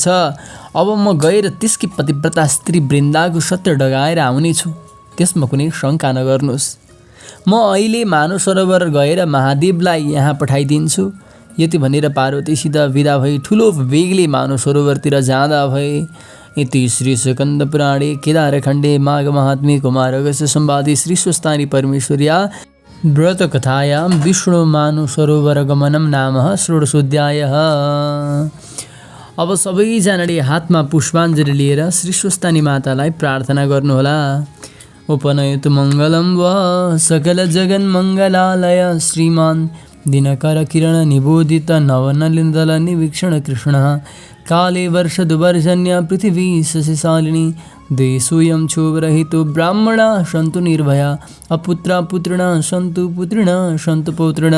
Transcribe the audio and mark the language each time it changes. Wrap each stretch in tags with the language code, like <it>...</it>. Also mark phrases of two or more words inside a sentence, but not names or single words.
<ne>अब म गएर त्यसकी पतिव्रता स्त्री वृन्दाको सत्य डगाएर आउनेछु, त्यसमा कुनै शङ्का नगर्नुहोस्। म अहिले मानसरोवर गएर महादेवलाई यहाँ पठाइदिन्छु। यति भनेर पार्वतीसित विदा भई ठुलो वेगले मानसरोवरतिर जाँदा भए।</ne> <sa>इति श्री स्कन्द पुराणे केदारखण्डे माघ महात्म्ये कुमार अगस्त्य संवादे श्री स्वस्तानि परमेश्वर्या व्रतकथायां विष्णु मानसरोवर गमनं नाम षोडशोऽध्यायः।</sa> <ne>अब सबैजनाले हातमा पुष्पाञ्जली लिएर श्री स्वस्तानी मातालाई प्रार्थना गर्नुहोला।</ne> <sa>उपनयतु मङ्गलं वा सकलजगन्मङ्गलालय श्रीमान् दिनकरकिरणनिबोधित नवनलिन्दलनिवीक्षण कृष्णः काले वर्षदुवर्जन्य पृथिवी शशिशालिनी देशोऽयं क्षोभरहितो ब्राह्मणा सन्तु निर्भया अपुत्रा पुत्रिणा सन्तु पुत्रिणा सन्तु पौत्रिणा</sa>